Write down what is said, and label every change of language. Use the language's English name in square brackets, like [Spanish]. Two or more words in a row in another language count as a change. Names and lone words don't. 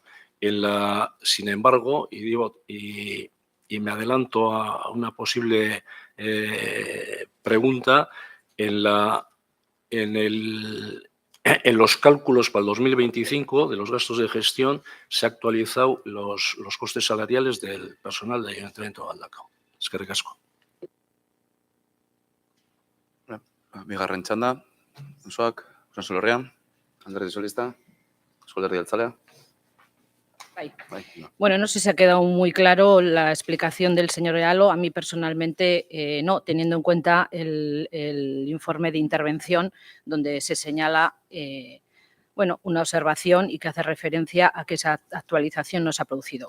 [Spanish] Sin embargo, y me adelanto a una posible pregunta, en los cálculos para el 2025 de los gastos de gestión se han actualizado los costes salariales del personal del Ayuntamiento de Galdakao. [Basque] Eskerrik asko. Bigarren txanda, osoak, Usansolo herrian, Alderdi Sozialista, Eusko Alderdi Jeltzalea. Bai. Bai, [Spanish] no. Bueno, no sé si ha quedado muy claro la explicación del señor Ealo. A mí personalmente no, teniendo en cuenta el informe de intervención donde se señala bueno, una observación y que hace referencia a que esa actualización no se ha producido.